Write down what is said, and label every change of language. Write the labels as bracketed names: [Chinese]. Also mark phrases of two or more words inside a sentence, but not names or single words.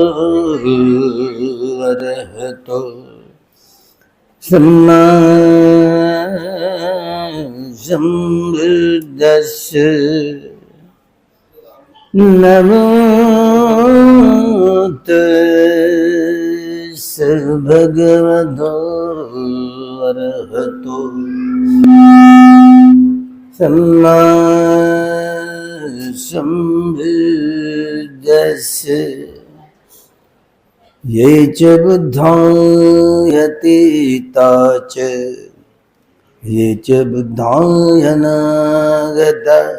[Pali] अरहतो सम्मा सम्बुद्दस्स नमो तस्स भगवतो अरहतो सम्मा सम्बुद्दस्स ये च बुद्धो यतीता च ये च बुद्धो अनागता